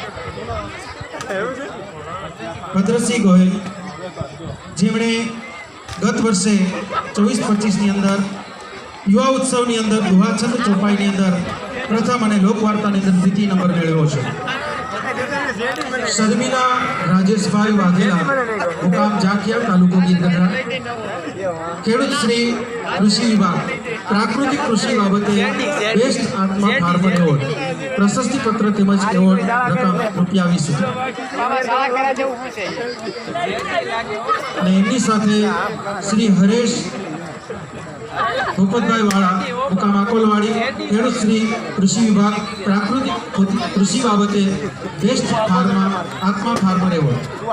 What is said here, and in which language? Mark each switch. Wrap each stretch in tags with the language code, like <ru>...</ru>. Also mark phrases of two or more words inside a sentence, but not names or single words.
<gu>ભદ્રસિંહ ગોહિલ જેમણે ગત વર્ષે 24-25ની અંદર યુવા ઉત્સવની અંદર દુહાછંદ ચોપાઈની અંદર પ્રથમ અને લોકવાર્તાની અંદર દ્વિતીય નંબર મેળવ્યો છે. શર્મિલા રાજેશભાઈ વાઘેલા મુકામ જાખિયા તાલુકો ગીરગઢડા ખેડૂત શ્રી કૃષિ વિભાગ પ્રાકૃતિક કૃષિ બાબતે બેસ્ટ આત્મા</gu> <en>Farmer Award</en> <gu>પ્રશસ્તિ પત્ર તેમજ એવોર્ડ રકમ ₹20,000 અને એમની સાથે શ્રી હરેશ ભૂપતભાઈ વાળા મુકામ આકોલવાડી ખેડૂત શ્રી કૃષિ વિભાગ પ્રાકૃતિક કૃષિ બાબતે બેસ્ટ આત્મા</gu> <en>Farmer Award</en>